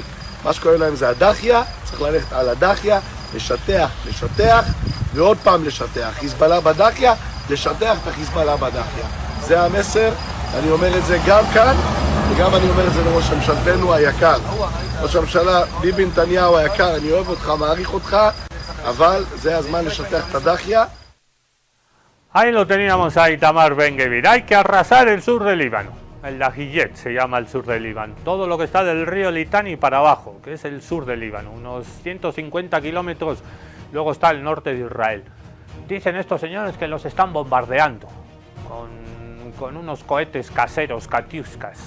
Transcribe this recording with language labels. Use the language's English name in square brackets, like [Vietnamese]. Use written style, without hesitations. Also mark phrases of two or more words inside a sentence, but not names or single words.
[Hebrew] מה שקורה להם זה הדחיה, צריך ללכת על הדחיה, לשטח, ועוד פעם לשטח. חיזבאללה בדחיה, לשטח את החיזבאללה בדחיה. זה המסר, אני אומר את זה גם כאן, וגם אני אומר את זה לראש הממשלתנו היקר. ראש הממשלה ביבי נתניהו היקר, אני אוהב אותך, מעריך אותך, אבל זה הזמן לשטח את הדחיה. [Spanish] Ahí lo teníamos a Itamar Ben-Gvir. Hay que arrasar el sur del Líbano. El Dahiyet se llama el sur del Líbano. Todo lo que está del río Litani para abajo, que es el sur del Líbano. Unos 150 kilómetros, luego está el norte de Israel. Dicen estos señores que los están bombardeando con unos cohetes caseros, Katyushkas.